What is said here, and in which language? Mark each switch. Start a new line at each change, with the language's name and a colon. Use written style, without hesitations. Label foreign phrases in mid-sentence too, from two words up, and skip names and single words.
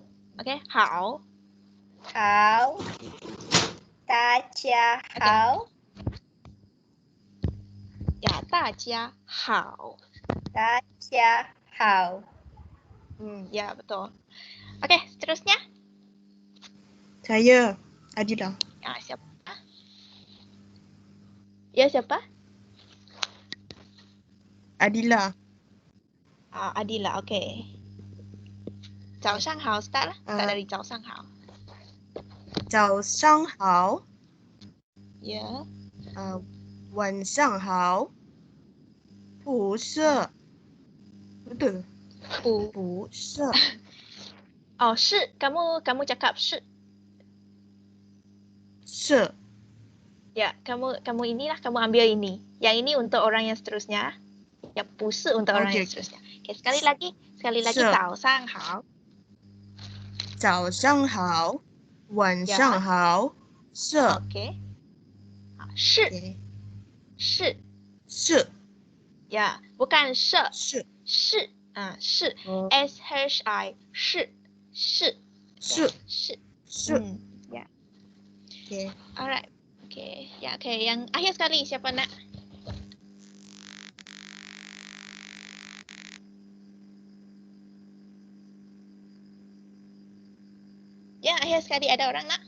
Malay: Okey, hao.
Chinese: 好. 大家好. Ya, 大家好. 大家好.
Malay: Ya, betul. Okey, seterusnya. Saya, Adila. Siapa? Ya, siapa? Adila. Adila, okey. 早上好 start lah. Start dari 早上好.
Chinese: 早上好.
Malay: Ya.
Chinese: 晚上好. 不是.
Malay: Betul? 不是. Shi. Kamu cakap shi.
Chinese: 是.
Malay: Ya, kamu inilah, kamu ambil ini. Yang ini untuk orang yang seterusnya. Yang 不是 untuk orang yang seterusnya. Okey, sekali lagi.
Chinese: 早上好. 早上好. 晚上好. 是. Okey. 是. 是.
Malay: Ya, bukan 是.
Chinese: 是. 是. 是. S-H-I. 是. 是.
Malay: Ya. Okay. Alright. Okey. Ya, okey. Yang akhir sekali siapa nak? Ya, akhir sekali ada orang nak?